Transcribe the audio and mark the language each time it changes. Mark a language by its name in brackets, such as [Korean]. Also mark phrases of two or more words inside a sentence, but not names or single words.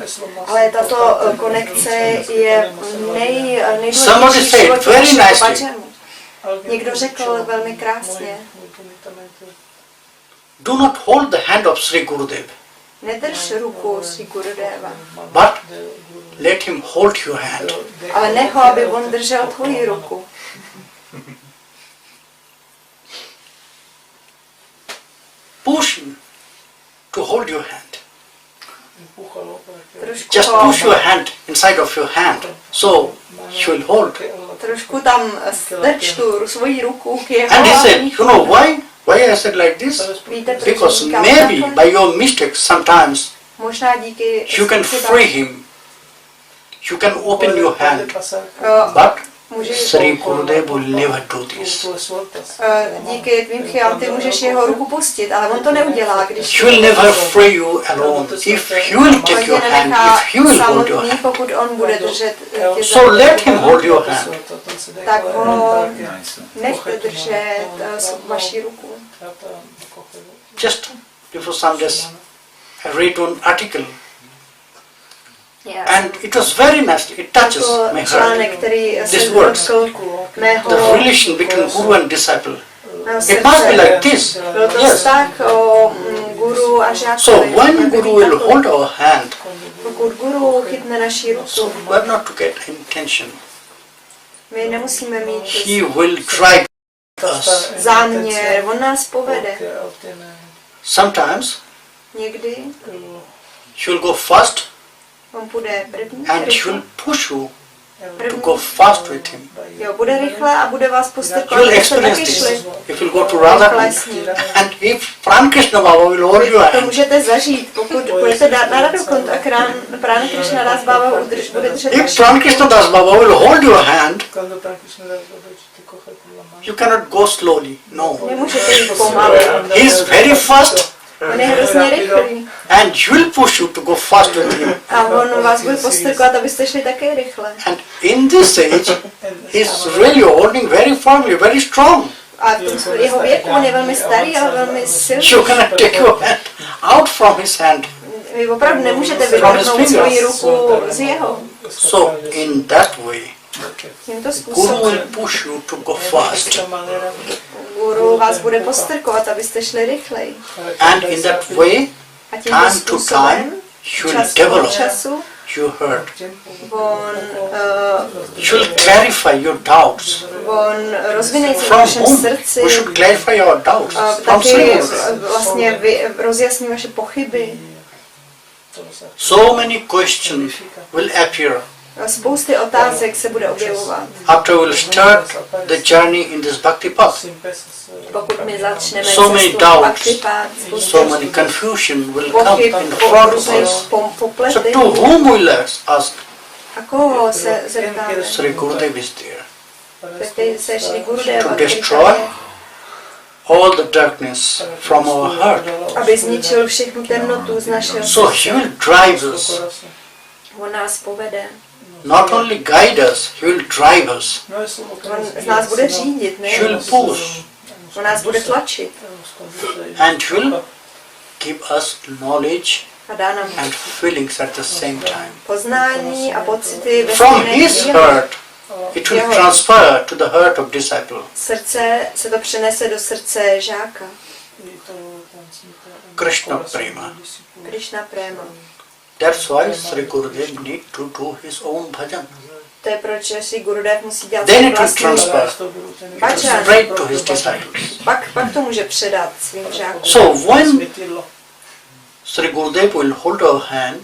[Czech] Ale tato konekce je [English] Somebody [Czech] nejdůležitější [English] said very [Czech] život našeho [English] nicely. [Czech] bhajanu. Někdo řekl velmi krásně, [English] Do not hold the hand of Sri Gurudev, [Czech] nedrž ruku Sri Gurudeva, [English] but let him hold your hand. [Czech] ale nech ho, aby on držel tvoji ruku. [English] Push him to hold your hand. [Czech] Trošku, [English] Just push your hand inside of your hand, so he will hold. [Czech] trošku tam strč tu svoji ruku k jeho [English] And he said, [Czech] míchu. [English] you know why? Why I said like this? [Czech] Víte, proč [English] Because [Czech] říkám [English] maybe [Czech] takhle? [English] by your mistake sometimes [Czech] Možná díky [English] you can free him. You can open your hand. But Sri Gurudev will never do this. [Czech] díky tvým chybám ty můžeš jeho ruku pustit, ale on to neudělá, když [English] He will never free you alone. If he will take your hand, if he will hold your [Czech] samotný, [English] hand. [Czech] pokud on bude držet tě za [English] So let him hold your hand. [Czech] tak ho nechte držet vaši ruku. [English] Just before some days, I read one article and it was very nice. It touches [Czech] To [English] my [Czech] článek, [English] heart. [Czech] který se [English] These words. [Czech] dotkl mého [English] The relation between guru and disciple. [Czech] mého [English] It must be [Czech] srdce. [English] like this. [Czech] Byl to [English] Yes. [Czech] vztah o guru a žákovi. [English] So when [Czech] Měl by [English] guru [Czech] být [English] will [Czech] takový. [English] hold our hand, [Czech] Pokud guru chytne naši ruku, [English] we have not to get intention. [Czech] my nemusíme mít [English] He will drive us. [Czech] záměr, on nás povede. [English] Sometimes [Czech] Někdy [English] he will go first [Czech] on půjde první [English] and he will push you to go fast with him. [Czech] Jo, bude rychle a bude vás [English] You [Czech] postrkovat, [English] will [Czech] abyste taky [English] experience [Czech] šli. [English] this. If you go to Radha, and if Krishna Baba will hold your [Czech] To [English] hand, [Czech] můžete zažít, pokud budete dát na radu kont a Prana Krishna Das Baba bude držet [English] if [Czech] vaši [English] Krishna Das Baba will hold your hand, you cannot go slowly. No. [Czech] Nemůžete jít pomalu. [English] He is very fast [Czech] On je hrozně rychlý. [English] and he will push you to go fast with him. [Czech] A on vás bude postrkovat, abyste šli také rychle. [English] And in this age, he is really holding very firmly, very strong. [Czech] A v jeho věku on je velmi starý, ale velmi silný. [English] You cannot take your hand out from his hand. [Czech] Vy opravdu nemůžete vytrhnout svoji ruku z jeho. [English] So in that way, [Czech] Tímto [English] Guru will [Czech] způsobem [English] push you to go fast. [Czech] Guru vás bude postrkovat, abyste šli rychleji. [English] And in that way, [Czech] A tímto [English] time to time, [Czech] způsobem, [English] you will [Czech] čas od [English] develop [Czech] času, [English] your heart. [Czech] on [English] You will clarify your doubts. [Czech] rozvinej se v [English] From [Czech] vašem [English] whom? [Czech] srdci, [English] We should clarify our doubts. From [Czech] taky [English] Srimati. [Czech] vlastně rozjasní vaše pochyby. [English] So many questions will appear [Czech] Spousty otázek se bude objevovat. [English] after we will start the journey in this bhakti path. [Czech] Pokud my začneme [English] So many [Czech] cestu [English] doubts, [Czech] bhakti-páth, [English] so many confusion will come [Czech] pochyb, [English] in front of us. So [Czech] popletení. [English] to whom will ask? [Czech] A koho se zeptáme? [English] Sri Gurudev is there [Czech] Zeptejte se Sri Gurudeva, [English] to [Czech] který [English] destroy [Czech] tady je, [English] all the darkness from our heart. [Czech] aby zničil všechnu temnotu z našeho [English] So he [Czech] srdce. [English] will drive us, [Czech] On nás povede. [English] not only guide us, he will drive us. [Czech] On z nás bude řídit, [English] He will [Czech] ne? [English] push [Czech] On nás bude tlačit. [English] and he will give us knowledge [Czech] A dá nám [English] and feelings at the same time. [Czech] poznání a pocity ve [English] From [Czech] stejné [English] his [Czech] chvíli. [English] heart, it will transfer to the heart of disciple. [Czech] Srdce se to přenese do srdce žáka. [English] Krishna Prema. [Czech] Krishna Prema. [English] That's why Sri Gurudev need to do his own bhajan. [Czech] To je proč si Gurudev musí dělat [English] Then [Czech] svůj [English] it will [Czech] vlastní [English] transfer [Czech] bhajan. [English] straight to his disciples. [Czech] Pak to může předat svým žákům. [English] So when Sri Gurudev will hold our hand